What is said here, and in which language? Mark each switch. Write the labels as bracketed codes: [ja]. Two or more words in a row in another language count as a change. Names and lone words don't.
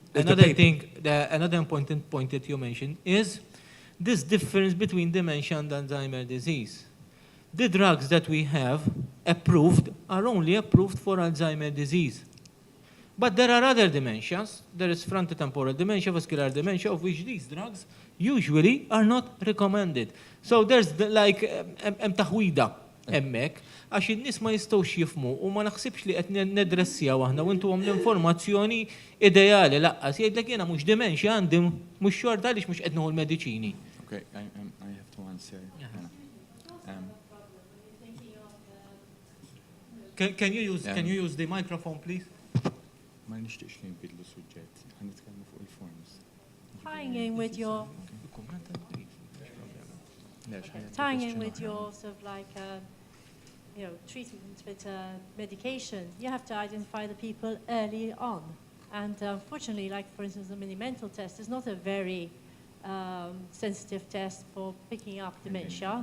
[en] Another important point that you mentioned is this difference between dementia and Alzheimer's disease. The drugs that we have approved are only approved for Alzheimer's disease. But there are other dementias. There is frontotemporal dementia, vascular dementia, of which these drugs usually are not recommended. So there's [mt] taħwida hemmhekk għax in-nies ma jistgħux jifhmu u ma naħsibx li qed nedressjaw aħna u intuhom l-informazzjoni ideali laqqas jgħidlek jiena mhux dementia għandi mhux xorta għaliex mhux qed nieħu l-mediċini. [en] Okay, I have to answer. Can you use the microphone, please? [mt] Ma nixtieqx li nbidlu suġġett, ħan nitkellmu fuq il-forms. [en] Tying in with your sort of like, treatment with medication, you have to identify the people early on. And unfortunately, like for instance, the mini-mental test is not a very sensitive test for picking up dementia.